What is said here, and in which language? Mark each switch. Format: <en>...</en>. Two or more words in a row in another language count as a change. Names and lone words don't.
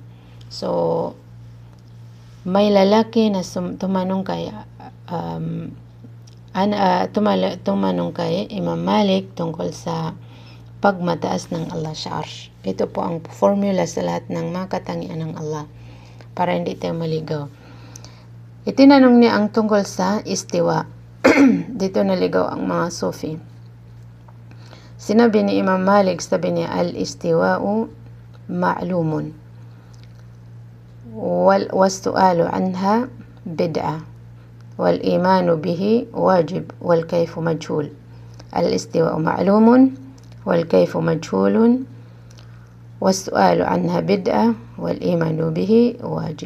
<tl>So, may lalaki na tumanong kay Imam Malik tungkol sa pagmataas ng Allah sa arsh. Ito po ang formula sa lahat ng mga katangian ng Allah, para hindi tayo maligaw. Itinanong niya ang tungkol sa istiwa. Dito naligaw ang mga Sufi. Sinabi ni Imam Malik, sabi niya,</tl> <ar>الاستواء معلوم والسؤال عنه بدعة والإيمان به واجب والكيف مجهول. الاستواء معلوم والكيف مجهول والسؤال عنه بدعة والإيمان به واجب.</ar>